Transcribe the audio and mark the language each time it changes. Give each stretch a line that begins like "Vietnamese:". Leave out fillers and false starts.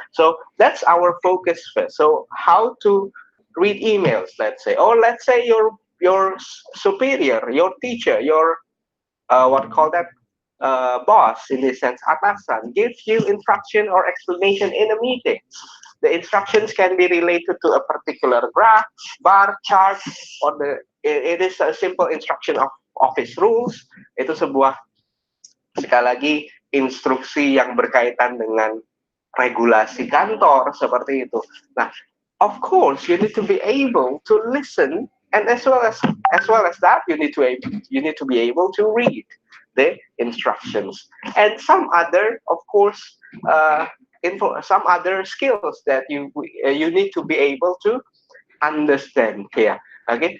English: So that's our focus first. So how to read emails, let's say, or let's say your superior, your teacher, your what call that boss in this sense, atasan, gives you instruction or explanation in a meeting. The instructions can be related to a particular graph, bar, chart, or it is a simple instruction of office rules.
Indonesian: Itu sebuah, sekali lagi, instruksi yang berkaitan dengan regulasi kantor seperti itu.
English: Nah, of course, you need to be able to listen, and as well as that, you need to be able to read the instructions, and some other, of course, some other skills that you need to be able to understand. Ya, oke.